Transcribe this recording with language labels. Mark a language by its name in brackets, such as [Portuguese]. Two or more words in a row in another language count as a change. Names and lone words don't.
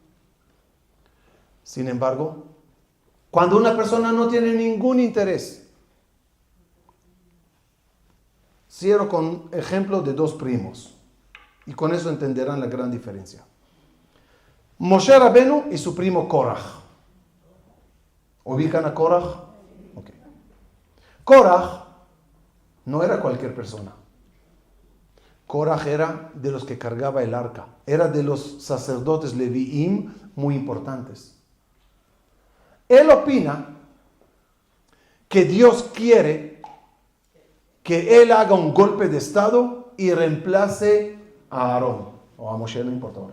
[Spanish] Sin embargo, cuando una persona no tiene ningún interés, cierro con ejemplo de 2 primos. Y con eso entenderán la gran diferencia. Moshe Rabenu y su primo Korach. ¿Ubican a Korach? Ok. Korach no era cualquier persona. Korach era de los que cargaba el arca. Era de los sacerdotes leviim muy importantes. Él opina que Dios quiere que él haga un golpe de estado y reemplace a Aarón, o a Moshe, no importa ahora.